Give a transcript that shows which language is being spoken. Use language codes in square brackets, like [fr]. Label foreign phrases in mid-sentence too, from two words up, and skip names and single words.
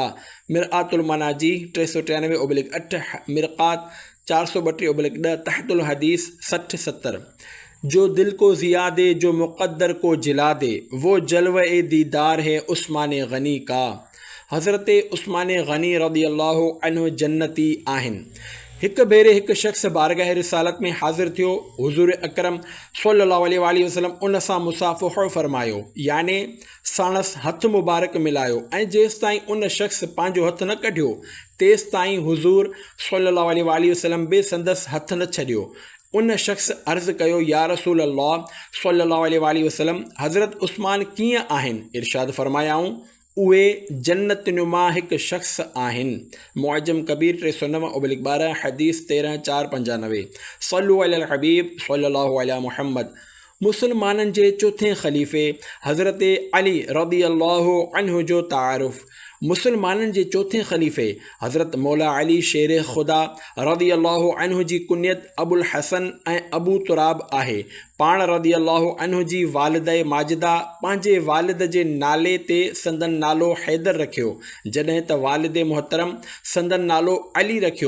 [sd] मिरआतुल मनाजी 393/8, मिरक़ात 432/10, तहतुल हदीस 60-70। [ur] جو دل کو ضیا دے، جو مقدر کو جلا دے، وہ جلوۂ دیدار ہے عثمان غنی کا. [sd] हज़रत उस्मान गनी [ar] رضي الله عنه [sd] जन्नती आहिनि। हिकु भेरे हिकु शख़्स बारगाह रिसालत में हाज़िर थियो। हुज़ूर अकरम [ar] صلى الله عليه وسلم [sd] उन सां मुसाफ़िहो फ़रमायो, याने साणसि हथु मुबारक मिलायो ऐं जेसि ताईं उन शख़्स पंहिंजो हथु न कढियो तेसि ताईं हुज़ूर [ar] صلى الله عليه وسلم [sd] बि संदसि हथु न छॾियो। उन शख़्स अर्ज़ु कयो, [ar] يا رسول الله صلى الله عليه وسلم, [sd] हज़रत उस्मान कीअं आहिनि? इरशाद फ़रमायाऊं, उहे जन्नतनुमा हिकु शख़्स आहिनि। मुअज्जम कबीर 309/12 हदीस 13-495। [ar] صلوا على الحبيب صلى الله عليه محمد. [sd] मुसलमाननि जे चौथे ख़लीफ़े हज़रत अली [ar] رضي الله عنه [sd] जो तारुफ़। मुसलमाननि जे चौथे ख़लीफ़े हज़रत मौला अली शेर ख़ुदा [ar] رضي الله عنه [sd] जी कुनियत अबुल हसन ऐं अबू तुराब आहे। पाण [ar] رضي الله عنه [sd] जी वालिद माजिदा पंहिंजे वालिद जे नाले ते संदन नालो हैदर रखियो, जॾहिं त वालिद मुहतरम संदन नालो अली रखियो।